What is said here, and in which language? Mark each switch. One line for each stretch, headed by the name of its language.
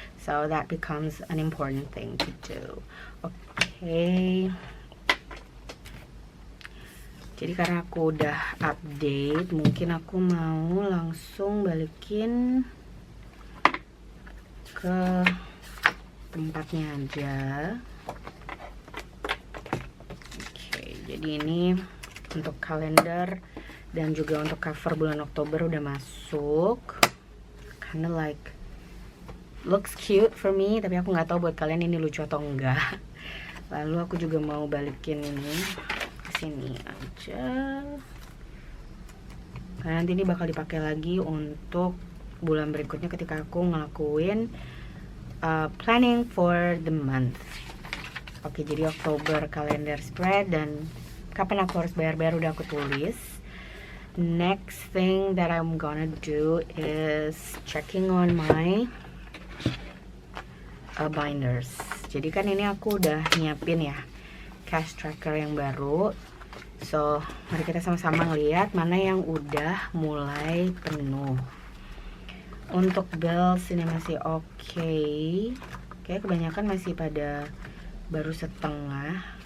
English: So that becomes an important thing to do. Oke.
Indonesian: Jadi karena aku udah update, mungkin aku mau langsung balikin ke tempatnya aja. Oke, jadi ini untuk kalender dan juga untuk cover bulan Oktober udah masuk.
English: Kinda like looks cute for me,
Indonesian: tapi aku nggak tahu buat kalian ini lucu atau enggak. Lalu aku juga mau balikin ini sini aja, karena nanti ini bakal dipakai lagi untuk bulan berikutnya ketika aku ngelakuin
English: planning for the month.
Indonesian: Oke, jadi Oktober calendar spread dan kapan aku harus bayar-bayar udah aku tulis.
English: Next thing that I'm gonna do is checking on my binders.
Indonesian: Jadi kan ini aku udah nyiapin ya cash tracker yang baru. So, mari kita sama-sama ngeliat mana yang udah mulai penuh. Untuk bills ini masih oke. Kayak kebanyakan masih pada baru setengah.